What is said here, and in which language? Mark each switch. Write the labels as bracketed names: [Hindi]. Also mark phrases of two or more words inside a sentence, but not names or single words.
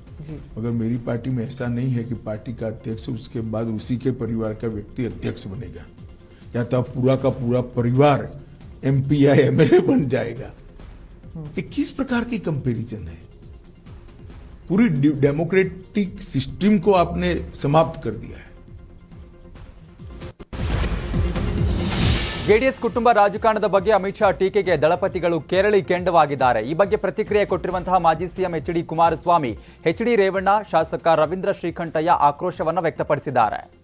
[Hindi] मगर मेरी पार्टी में ऐसा नहीं है कि पार्टी का अध्यक्ष उसके बाद उसी के परिवार का व्यक्ति अध्यक्ष बनेगा, या तो पूरा का पूरा परिवार MP या MLA बन जाएगा। ये किस प्रकार की कंपैरिजन है? पूरी [English] democratic system [Hindi] को आपने समाप्त कर दिया है। [Kannada] ಜೆಡಿಎಸ್ ಕುಟುಂಬ ರಾಜಕಾರಣದ ಬಗ್ಗೆ ಅಮಿತ್ ಶಾ ಟೀಕೆಗೆ ದಳಪತಿಗಳು ಕೆರಳಿ ಕೆಂಡವಾಗಿದ್ದಾರೆ. ಈ ಬಗ್ಗೆ ಪ್ರತಿಕ್ರಿಯೆ ಕೊಟ್ಟಿರುವಂತಹ ಮಾಜಿ ಸಿಎಂ HD ಕುಮಾರಸ್ವಾಮಿ, HD ರೇವಣ್ಣ, ಶಾಸಕ ರವೀಂದ್ರ ಶ್ರೀಕಂಠಯ್ಯ ಆಕ್ರೋಶವನ್ನು ವ್ಯಕ್ತಪಡಿಸಿದ್ದಾರೆ.